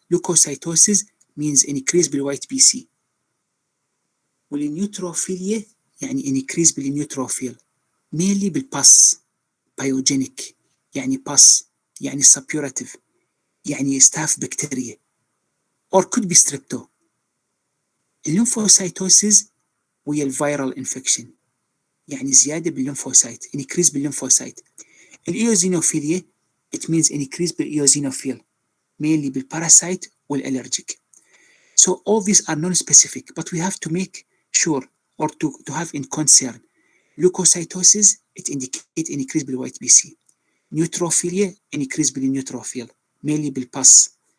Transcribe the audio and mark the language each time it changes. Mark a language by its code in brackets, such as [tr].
[en] Leukocytosis means increase بالوايت B C. والنيوتروفيليا يعني increase بالنيوتروفيل mainly بالباس بايوجينيك يعني باس يعني suppurative يعني staph bacteria or could be strepto. [ar] الليمفوسايتوسيس وهي الفيرال انفكشن يعني زيادة بالليمفوسايت increase بالليمفوسايت. [en] الإيوزينوفيليا it means increase بالإيوزينوفيل mainly بالباراسايت والألرجيك. So all these are non-specific but we have to make sure or to have in concern. Leukocytosis it indicates increase بالوايت B C. Neutrophilia increase بالنيوتروفيل mainly بالباس.